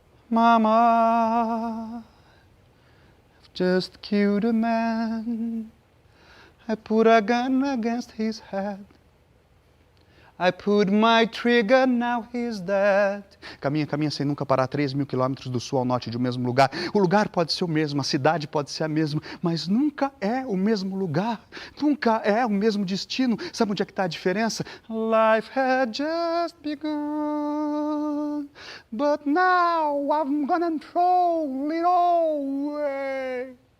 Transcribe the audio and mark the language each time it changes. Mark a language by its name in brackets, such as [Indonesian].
[English] Mama, I've just killed a man. I put a gun against his head. I put my trigger, now he's dead. [Portuguese] Caminha, caminha sem nunca parar, 3.000 quilômetros do sul ao norte de um mesmo lugar. O lugar pode ser o mesmo, a cidade pode ser a mesma, mas nunca é o mesmo lugar. Nunca é o mesmo destino. Sabe onde é que está a diferença? [English] Life had just begun, but now I'm gonna throw it all away.